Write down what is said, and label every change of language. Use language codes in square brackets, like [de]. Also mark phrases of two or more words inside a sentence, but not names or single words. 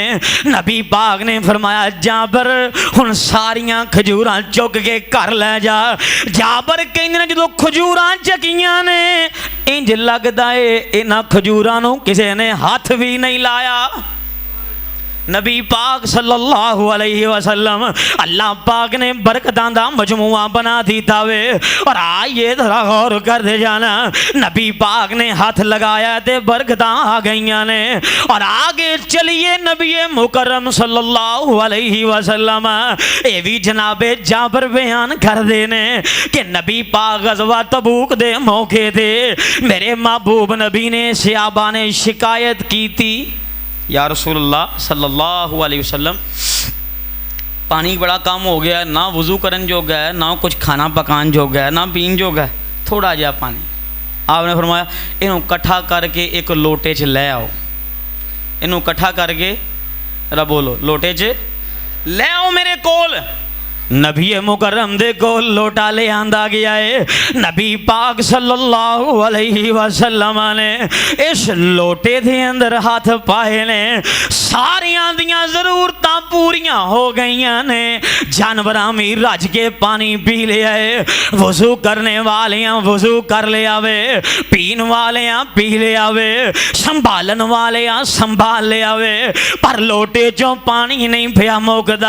[pa] نبی پاک نے فرمایا جابر ہن ساریاں کھجوراں چک کے گھر لے جا. جابر کہندے نے جدوں کھجوراں چکیاں نے انج لگدا ہے انہاں کھجوراں نوں کسے نے ہتھ بھی نہیں لایا. نبی پاک [ar] صلى الله عليه وسلم [pa] اللہ پاک نے برکتاں دا مجموعہ بنا دتا وے. [ur] اور آئیے [pa] ذرا غور کر دے جانا، نبی پاک نے ہاتھ لگایا تے برکتاں آ گئیاں نے. [ur] اور آگے چلیے [pa] نبی مکرم [ar] صلى الله عليه وسلم [pa] یہ بھی جنابِ جابر بیان کر دے نے کہ نبی پاک غزوہ تبوک دے موقعے تے میرے محبوب نبی نے صحابہ نے [ur] شکایت کی تھی, [ar] يا رسول الله صلى الله عليه وسلم [pa] پانی بڑا کم ہو گیا، نہ وضو کرن جوگا ہے، نہ کچھ کھانا پکان جوگا ہے، نہ پین جوگا ہے، تھوڑا جہا پانی. آپ نے فرمایا انہوں کٹھا کر کے ایک لوٹے چ لے آؤ، انہوں کٹھا کر کے را بولو لوٹے چ لے آؤ میرے کول. نبی مکرم دے کول لوٹا لے آندا گیا ہے. نبی پاک [ar] صلى الله عليه وسلم [pa] نے اس لوٹے دے اندر ہاتھ پائے نے، ساریاں دیاں ضرورتاں پوریاں ہو گئیاں نے. جانوراں بھی رج کے پانی پی لیا ہے، وضو کرنے والیاں وضو کر لیا وے، پین والیاں پی لیا وے، سنبھالن والیاں سنبھال لیا وے، پر لوٹے چوں پانی نہیں پیا مکدا.